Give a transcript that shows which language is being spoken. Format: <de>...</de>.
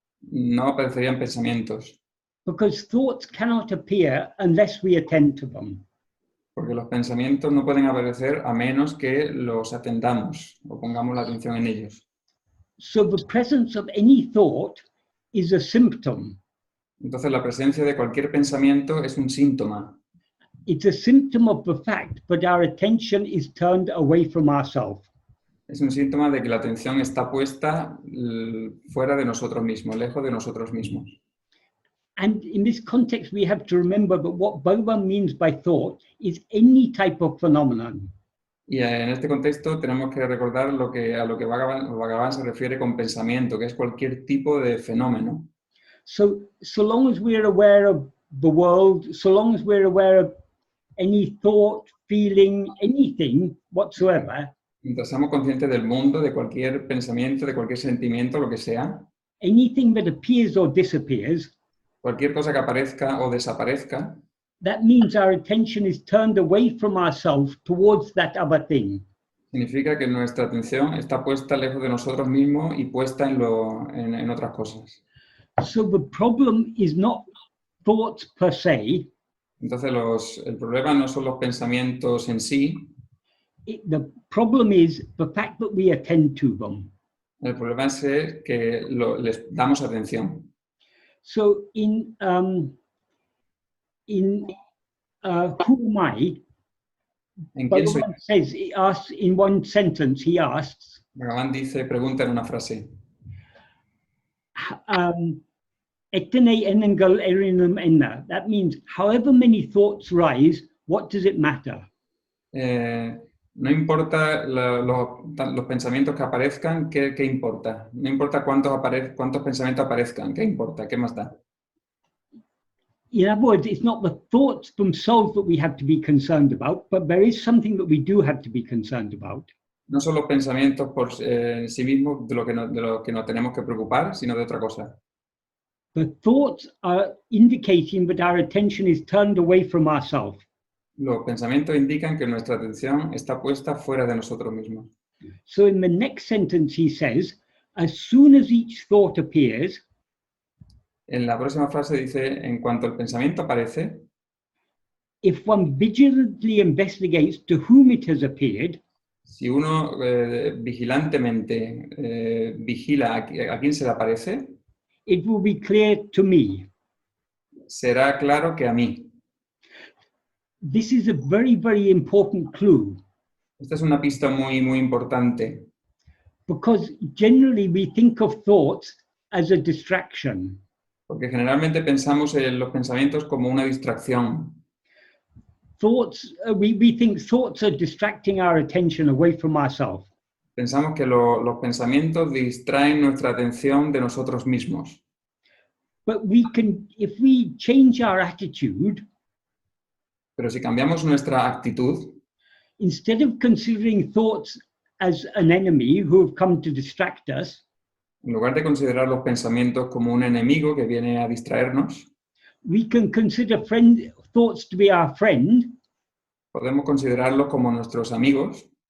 <es>No aparecerían pensamientos.</es> <en>Because thoughts cannot appear unless we attend to them.</en> <es>Porque los pensamientos no pueden aparecer a menos que los atendamos o pongamos la atención en ellos.</es> <en>So the presence of any thought is a symptom.</en> <es>Entonces la presencia de cualquier pensamiento es un síntoma.</es> <en>It's a symptom of the fact that our attention is turned away from ourselves.</en> <es>Es un síntoma de que la atención está puesta fuera de nosotros mismos, lejos de nosotros mismos.</es> <en>And in this context, we have to remember that what Bhagavan means by thought is any type of phenomenon.</en> <es>Y en este contexto tenemos que recordar a lo que Bhagavan se refiere con pensamiento, que es cualquier tipo de fenómeno.</es> <en>So long as we're aware of the world, so long as we're aware of any thought, feeling, anything whatsoever,</en> <es>Mientras seamos conscientes del mundo, de cualquier pensamiento, de cualquier sentimiento, lo que sea,</es> <en>anything that appears or disappears,</en> <es>cualquier cosa que aparezca o desaparezca,</es> <en>that means our attention is turned away from ourselves towards that other thing.</en> <es>significa que nuestra atención está puesta lejos de nosotros mismos y puesta en otras cosas.</es> <en>So the problem is not thoughts per se.</en> <es>Entonces el problema no son los pensamientos en sí,</es> <en>The problem is the fact that we attend to them.</en> <es>el problema es que les damos atención.</es> <en>So in Who Am I?</en> <es>¿En quién soy?</es> <en>Bhagavan says, he asks in one sentence, he asks,</en> <es>Bhagavan pregunta en una frase,</es> <ta>"Etene enengal erinum enna."</ta> <en>That means, however many thoughts rise, what does it matter?</en> <es>no importa los pensamientos que aparezcan, ¿qué importa? No importa cuántos pensamientos aparezcan, ¿qué importa? ¿Qué más da?</es> <en>In other words, it's not the thoughts themselves that we have to be concerned about, but there is something that we do have to be concerned about.</en> <es>No son los pensamientos por sí mismos de lo que nos tenemos que preocupar, sino de otra cosa.</es> <en>The thoughts are indicating that our attention is turned away from ourselves.</en> <es>Los pensamientos indican que nuestra atención está puesta fuera de nosotros mismos.</es> <en>So in the next sentence he says, as soon as each thought appears,</en> <es>En la próxima frase dice, en cuanto el pensamiento aparece,</es> <en>if one vigilantly investigates to whom it has appeared,</en> <es>si uno vigilantemente vigila a quién se le aparece,</es> <en>it will be clear to me.</en> <es>será claro que a mí.</es> <en>This is a very, very important clue,</en> <es>Esta es una pista muy, muy importante,</es> <en>because generally we think of thoughts as a distraction.</en> <es>porque generalmente pensamos en los pensamientos como una distracción.</es> <en>Thoughts, we think thoughts are distracting our attention away from ourselves.</en> <es>Pensamos que los pensamientos distraen nuestra atención de nosotros mismos.</es> <en>But we can, if we change our attitude,</en> <es>Pero si cambiamos nuestra actitud,</es> <en>instead of considering thoughts as an enemy who have come to distract us,</en> <es>en lugar de considerar los pensamientos como un enemigo que viene a distraernos,</es> <en>we can consider thoughts to be our friend,</en> <es>podemos considerarlos como nuestros amigos,</es>